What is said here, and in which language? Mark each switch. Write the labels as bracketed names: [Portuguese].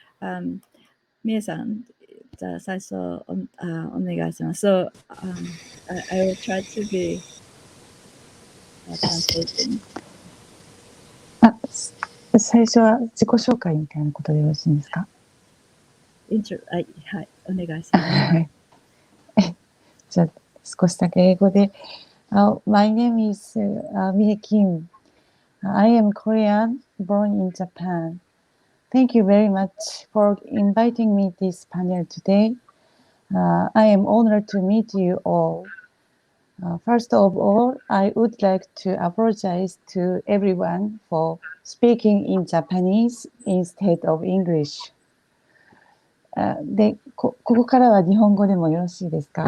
[Japanese] Mihye san, じゃあ最初お願いします。 [English] So I will try to be translating. [Japanese] 最初は自己紹介みたいなことでよろしいんですか？はい、お願いします。じゃあ少しだけ英語で。 [English] My name is Mihye Kim. I am Korean, born in Japan. Thank you very much for inviting me to this panel today. I am honored to meet you all. First of all, I would like to apologize to everyone for speaking in Japanese instead of English. [Japanese] で、ここからは日本語でもよろしいですか？